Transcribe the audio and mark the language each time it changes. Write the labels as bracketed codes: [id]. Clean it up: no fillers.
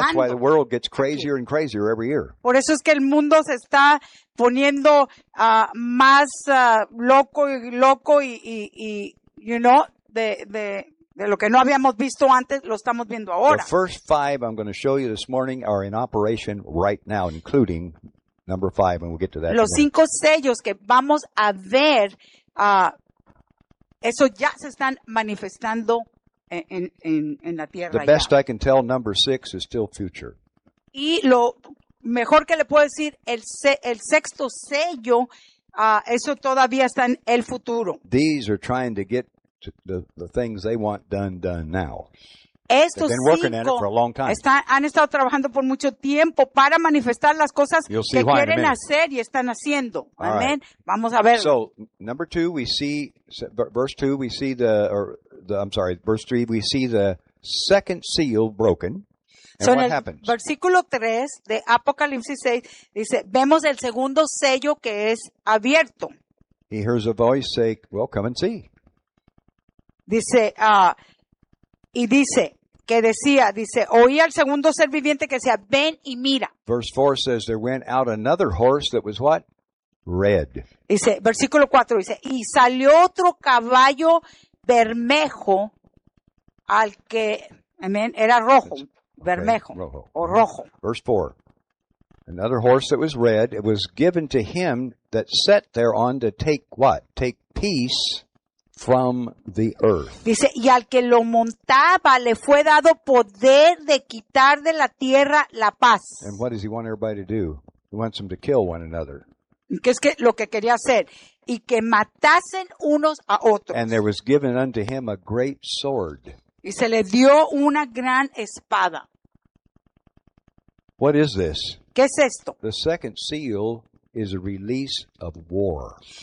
[en] That's why the world gets crazier and crazier every year. [es] Por eso es que el mundo se está poniendo más loco y [en] you know, [es] de lo que no habíamos visto antes, lo estamos viendo ahora. [en] The first five I'm going to show you this morning are in operation right now, including... Number 5, and we'll get to that. [es] Los cinco sellos que vamos a ver Eso ya se están manifestando en la tierra. [en] The best I can tell, number six is still future. [es] Y lo mejor que le puedo decir, el sexto sello, eso todavía está en el futuro. [en] These are trying to get the things they want done now. [es] Estos cinco han estado trabajando por mucho tiempo para manifestar las cosas que quieren hacer y están haciendo. Amén. [en] Right. [es] Vamos a ver. [en] So, number two, we see, verse two, we see verse three, we see the second seal broken. And so what [es] en el [en] happens? [es] Versículo 3 de Apocalipsis 6 dice, vemos el segundo sello que es abierto. [en] He hears a voice say, well, come and see. [es] Dice, y dice, que decía, dice, oí al segundo ser viviente que decía, ven y mira. [en] Verse 4 says, there went out another horse that was what? Red. [es] Dice, versículo 4 dice, y salió otro caballo bermejo al que, amén, era rojo, bermejo, okay, rojo. O rojo. [en] Verse 4, another horse that was red, it was given to him that sat thereon to take what? Take peace from the earth. [es] Dice, y al que lo montaba le fue dado poder de quitar de la tierra la paz. [en] And what does he want everybody to do? He wants them to kill one another. [es] ¿Qué es que lo que quería hacer? Y que matasen unos a otros. [en] And there was given unto him a great sword. [es] Y se le dio una gran espada. [en] What is this? [es] ¿Qué es esto? [en] The second seal is a release of war.